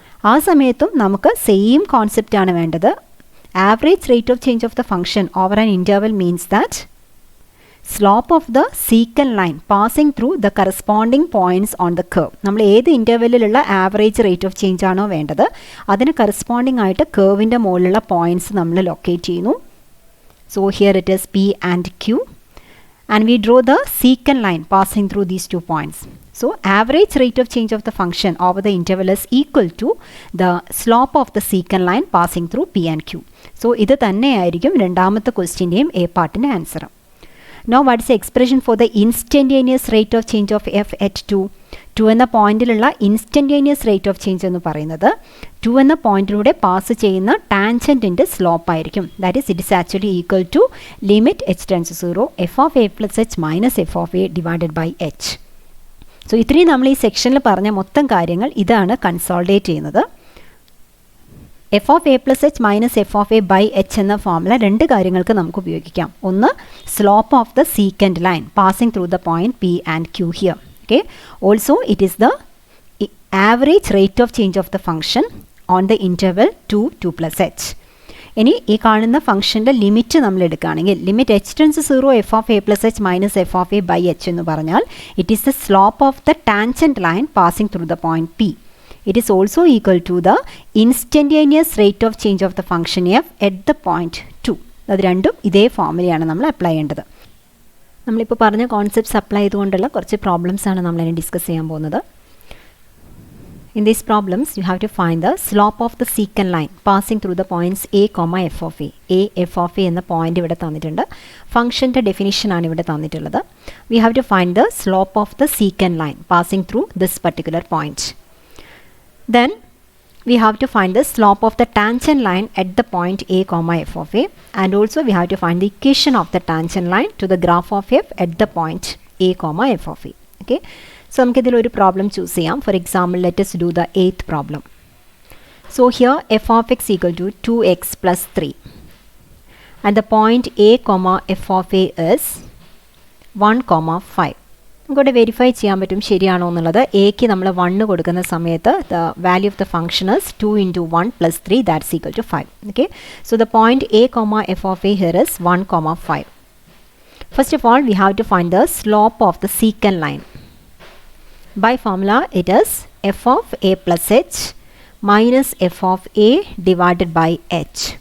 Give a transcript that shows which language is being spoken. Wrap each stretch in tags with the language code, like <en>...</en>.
<ml>ആ സമയത്തും നമുക്ക് സെയിം കോൺസെപ്റ്റാണ് വേണ്ടത്.</ml> <en>Average rate of change of the function over an interval means that slope of the secant line passing through the corresponding points on the curve.</en> <ml>നമ്മൾ ഏത് ഇൻ്റർവെല്ലിലുള്ള average rate of change ആണോ വേണ്ടത് അതിന് corresponding ആയിട്ട് കർവിൻ്റെ മുകളിലുള്ള പോയിൻറ്റ്സ് നമ്മൾ locate ചെയ്യുന്നു.</ml> <en>So here it is P and Q and we draw the secant line passing through these 2 points. So average rate of change of the function over the interval is equal to the slope of the secant line passing through P and Q.</en> <ml>So ഇത് തന്നെയായിരിക്കും രണ്ടാമത്തെ ക്വസ്റ്റ്യൻ്റെയും A പാർട്ടിൻ്റെ answer.</ml> <en>Now what is the expression for the instantaneous rate of change of f at 2?</en> <ml>2 എന്ന പോയിന്റിലുള്ള instantaneous rate of change എന്ന് പറയുന്നത് 2 എന്ന പോയിന്റിലൂടെ pass ചെയ്യുന്ന ടാൻജൻറ്റിൻ്റെ slope ആയിരിക്കും.</ml> <en>That is it is actually equal to limit h tends 0 f of a plus h minus f of a divided by h.</en> <ml>So ഇത്രയും നമ്മൾ ഈ സെക്ഷനിൽ പറഞ്ഞ മൊത്തം കാര്യങ്ങൾ ഇതാണ് കൺസോൾഡേറ്റ് ചെയ്യുന്നത്. F of A plus H minus F of A by H എന്ന ഫോർമുല 2 കാര്യങ്ങൾക്ക് നമുക്ക് ഉപയോഗിക്കാം.</ml> <en>ഒന്ന് slope of the secant line passing through the point p and q here. Okay, also it is the average rate of change of the function on the interval 2 plus h.</en> <ml>ഇനി ഈ കാണുന്ന ഫംഗ്ഷൻ്റെ limit നമ്മൾ എടുക്കുകയാണെങ്കിൽ</ml> <en>limit h tends 0 f of a plus h minus f of a by h</en> <ml>എന്ന് പറഞ്ഞാൽ</ml> <en>It is the slope of the tangent line passing through the point p. It is also equal to the instantaneous rate of change of the function f at the point 2.</en> <ml>അത് രണ്ടും ഇതേ ഫോർമുലയാണ് നമ്മൾ apply ചെയ്യേണ്ടത്. നമ്മളിപ്പോൾ പറഞ്ഞ concepts apply ചെയ്തുകൊണ്ടുള്ള കുറച്ച് problems ആണ് നമ്മളിനി ഡിസ്കസ് ചെയ്യാൻ പോകുന്നത്.</ml> <en>In these problems you have to find the slope of the secant line passing through the points a, f of a.</en> <ml>a, f of a എന്ന പോയിന്റ് ഇവിടെ തന്നിട്ടുണ്ട്. ഫംഗ്ഷൻ്റെ ഡെഫിനിഷൻ ആണ് ഇവിടെ തന്നിട്ടുള്ളത്.</ml> <en>We have to find the slope of the secant line passing through this particular point. Then we have to find the slope of the tangent line at the point a, f of a, and also we have to find the equation of the tangent line to the graph of f at the point a, f of a.</en> <ml>Okay, so നമുക്ക് ഇതിൽ ഒരു problem choose ചെയ്യാം.</ml> <en>For example let us do the 8th problem. So here f of x equal to 2x plus 3 and the point a, f of a is 1, 5.</en> <ml>നമുക്കിവിടെ verify ചെയ്യാൻ പറ്റും ശരിയാണോ എന്നുള്ളത്. എക്ക് നമ്മൾ 1 കൊടുക്കുന്ന സമയത്ത്</ml> <en>the value of the function is</en> <ml>2 × 1 + 3</ml> <en>That's equal to 5. Okay, so the point a, f of a here is 1, 5. First of all we have to find the slope of the secant line. By formula it is f of a plus h minus f of a divided by h.</en>